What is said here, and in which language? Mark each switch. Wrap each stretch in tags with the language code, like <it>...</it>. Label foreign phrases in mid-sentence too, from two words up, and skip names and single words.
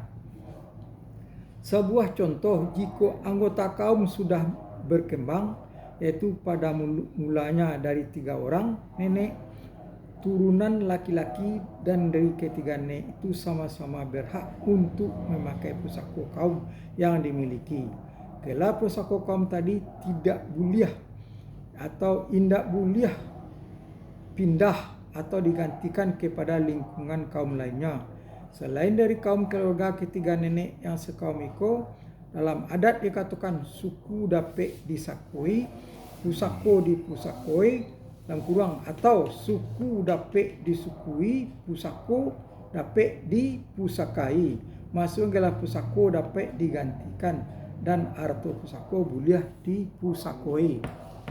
<id>Sebuah contoh jika anggota kaum sudah berkembang, yaitu pada mulanya dari 3 orang nenek, turunan laki-laki dan dari ketiga nenek itu sama-sama berhak untuk memakai pusaka kaum yang dimiliki. Kalau pusaka kaum tadi tidak boleh atau</id> <min>indak boleh</min> <id>pindah atau digantikan kepada lingkungan kaum lainnya. Selain dari kaum keluarga ketiga nenek yang sekaum iko, dalam adat dikatakan</id> <min>suku dapet disakui, pusako dipusakoi, dalam kurang atau suku dapet disukui, pusako dapet dipusakai. Maksudnya pusako dapet digantikan dan arto pusako boleh dipusakoi.</min>